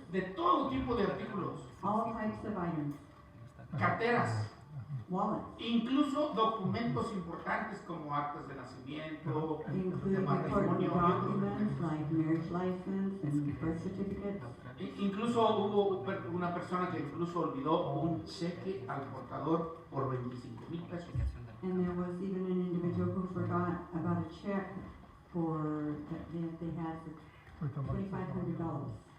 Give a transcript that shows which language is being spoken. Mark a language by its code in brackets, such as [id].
[es] de todo tipo de artículos, [en] all types of items, [es] carteras, [en] wallets, [es] incluso documentos importantes como actas de nacimiento, de [en] including important [es] matrimonio, [en] documents like marriage license and birth certificates. [es] Incluso hubo una persona que incluso olvidó un cheque al portador por 25,000 pesos. [en] And there was even an individual who forgot about a check for that they had for $2,500.